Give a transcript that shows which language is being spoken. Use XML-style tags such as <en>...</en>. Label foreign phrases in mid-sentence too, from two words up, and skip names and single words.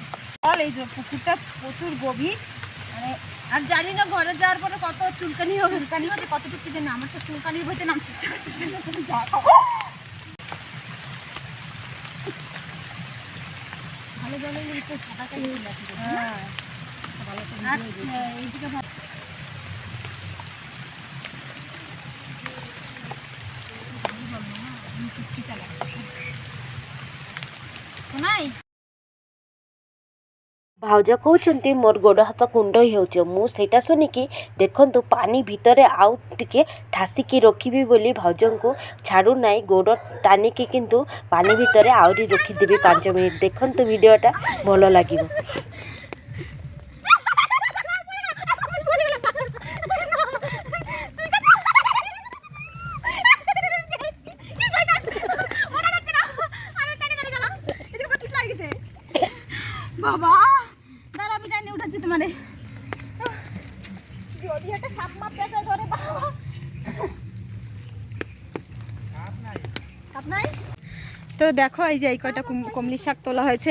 <bn>এই যে পুকুরটা প্রচুর গভীর, মানে আর জানি না ঘরে যাওয়ার পরে কত চুলকানি হবে, কতটুকু জানি। আমার তো চুলকানির বইতে নামতে ইচ্ছা করতেছে না, তুমি যা ভালো জলে সাঁতার কাটিয়ে। হ্যাঁ</bn> <or>ଭାଉଜ କହୁଛନ୍ତି ମୋର ଗୋଡ଼ ହାତ କୁଣ୍ଡେଇ ହେଉଛି। ମୁଁ ସେଇଟା ଶୁଣିକି ଦେଖନ୍ତୁ ପାଣି ଭିତରେ ଆଉ ଟିକେ ଠାସିକି ରଖିବି ବୋଲି ଭାଉଜଙ୍କୁ ଛାଡ଼ୁନାହିଁ। ଗୋଡ଼ ଟାଣିକି କିନ୍ତୁ ପାଣି ଭିତରେ ଆହୁରି ରଖିଦେବି 5 ମିନିଟ୍। ଦେଖନ୍ତୁ ଭିଡ଼ିଓଟା ଭଲ ଲାଗିବ।</or> <bn>বাবা দাঁড়া আমি টাইনে উঠাচ্ছি তোমারে যদি একটা সাপ মাপ পেঁচা ধরে বাবা সাপ নাই তো দেখো এই যে এই কয়টা কমলি শাক তোলা হয়েছে।</bn>